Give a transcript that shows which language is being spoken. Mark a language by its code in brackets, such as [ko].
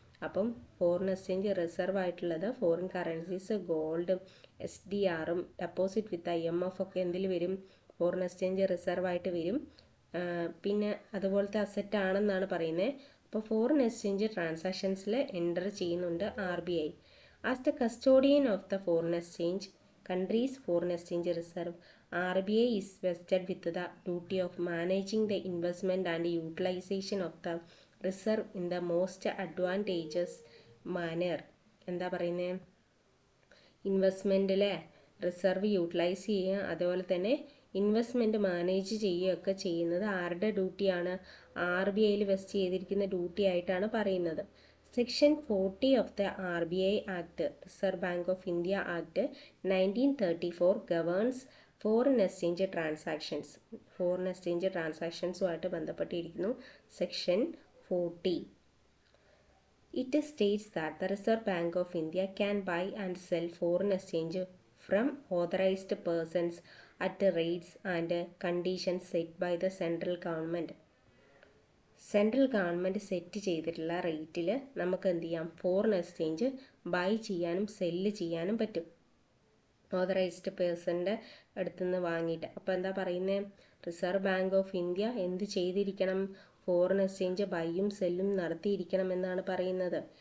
[ml] അപ്പം foreign exchange reserve ആയിട്ടുള്ളത് foreign currencies, ഗോൾഡും SDRും deposit വിത്ത് IMF ഒക്കെ എന്തിൽ വരും? ഫോറിൻ എക്സ്ചേഞ്ച് റിസർവ് ആയിട്ട് വരും. പിന്നെ അതുപോലത്തെ അസറ്റ് ആണെന്നാണ് പറയുന്നത്. അപ്പോൾ ഫോറിൻ എക്സ്ചേഞ്ച് ട്രാൻസാക്ഷൻസിൽ എൻ്റർ ചെയ്യുന്നുണ്ട് RBI. [en] As the custodian of the foreign exchange country's foreign exchange reserve, RBI is vested with the duty of managing the investment and utilization of the reserve in the most advantageous manner. [ml] എന്താ പറയുന്നത്? ഇൻവെസ്റ്റ്മെൻറ്റിലെ reserve utilise ചെയ്യുക, അതുപോലെ തന്നെ investment manage ചെയ്യുകയൊക്കെ ചെയ്യുന്നത് ആരുടെ ഡ്യൂട്ടിയാണ്? RBIയിൽ west ചെയ്തിരിക്കുന്ന ഡ്യൂട്ടി ആയിട്ടാണ് പറയുന്നത്. [en] Section 40 of the RBI Act, Reserve Bank of India Act 1934 governs foreign exchange transactions. [ml] Foreign exchange transactionsുമായിട്ട് ബന്ധപ്പെട്ടിരിക്കുന്നു. Section 40. [en] It states that the Reserve Bank of India can buy and sell foreign exchange from authorized persons at rates and conditions set by the central government. [ml] Central government set ചെയ്തിട്ടുള്ള റേറ്റിൽ നമുക്ക് എന്ത് ചെയ്യാം? Foreign exchange by ചെയ്യാനും cell ചെയ്യാനും പറ്റും, authorised പേഴ്സൻ്റെ അടുത്തുനിന്ന് വാങ്ങിയിട്ട്. അപ്പോൾ എന്താ പറയുന്നത്? റിസർവ് ബാങ്ക് ഓഫ് ഇന്ത്യ എന്ത് ചെയ്തിരിക്കണം? ഫോറിൻ എക്സ്ചേഞ്ച് ബൈയും സെല്ലും നടത്തിയിരിക്കണം എന്നാണ് പറയുന്നത്.